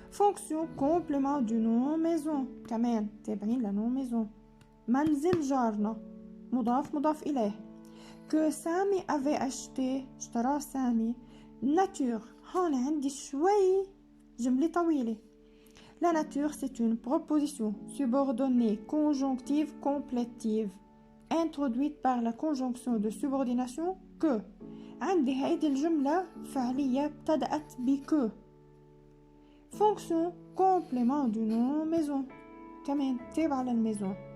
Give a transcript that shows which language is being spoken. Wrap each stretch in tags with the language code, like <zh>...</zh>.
<fr>Fonction complément du nom maison</fr> <ar>كمان تابعين لنوم</ar> <fr>maison.</fr> <ar>منزل جارنا مضاف مضاف إليه.</ar> <fr>que سامي avait acheté</fr> <ar>اشتراه</ar> <fr>سامي.</fr> <ar>nature هون عندي شوي جملة طويلة.</ar> <fr>la nature c'est une proposition subordonnée conjonctive complétive introduite par la conjonction de subordination que.</fr> <ar>عندي هيدي الجملة فعلية ابتدأت بك.</ar> <fr>fonction complément du nom maison</fr> <ar>كمان تابعة للميزون.</ar>